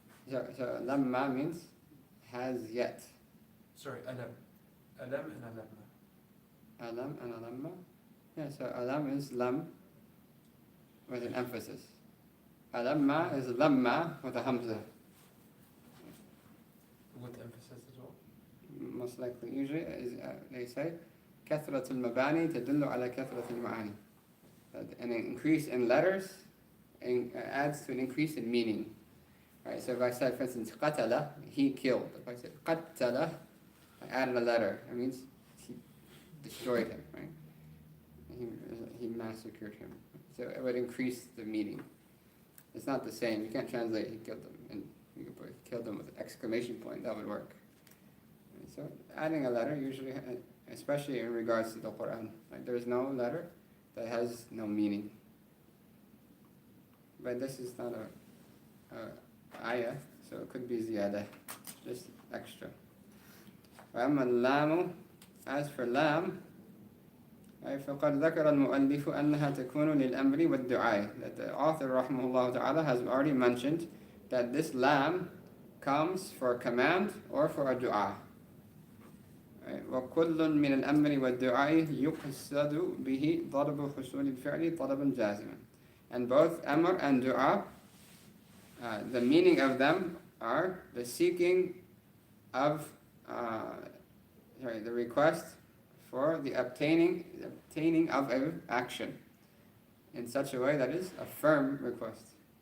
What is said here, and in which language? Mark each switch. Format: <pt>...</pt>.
<en>So lamma means has yet. Sorry, alam. Alam and alamma. Alam and alamma? Yeah, so alam is lam with an emphasis. Alamma is lamma with a hamza. With emphasis as well? Most likely. Usually they say</en> <ar>كثرة المباني تدل على كثرة المعاني.</ar> <en>An increase in letters adds to an increase in meaning. Right, so if I said, for instance, قتل, he killed. If I said قتل, I added a letter. It means he destroyed him, right? He massacred him. So it would increase the meaning. It's not the same. You can't translate he killed them, and you could put killed them with an exclamation point. That would work. Right, so adding a letter usually, especially in regards to the Quran, like there's no letter that has no meaning. But this is not a ayah, so it could be ziyadah, just extra.</en> <ar>وأما اللام,</ar> <en>as for lam,</en> <ar>فقد ذكر المؤلف أنها تكون للأمر والدعاء.</ar> <en>That the author rahimahullah ta'ala has already mentioned that this lam comes for a command or for a dua.</en> <ar>وكل من الأمر والدعاء يقصد به ضرب حصول الفعل طلبا جازما.</ar> <en>And both amr and dua, the meaning of them are the seeking of, the request for the obtaining of an action in such a way that is a firm request.</en>